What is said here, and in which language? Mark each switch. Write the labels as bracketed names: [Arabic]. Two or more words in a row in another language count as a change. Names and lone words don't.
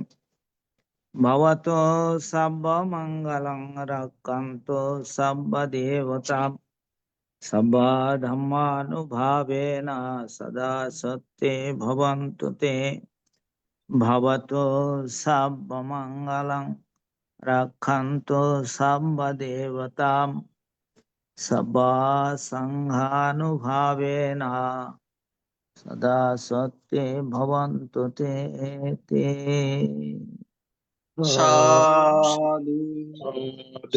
[Pali] ভবতু সর্বমঙ্গলং রক্ষন্তু সর্বদেবতাম সর্বা ধর্মানুভাবেন সদা সত্যে ভবন্তু তে। ভবতু সর্বমঙ্গলং রক্ষন্তু সর্বদেবতাম সর্বা সংঘানুভাবেন সদা সত্যে ভবন্তু তে। [Bangla] সাধু সাধু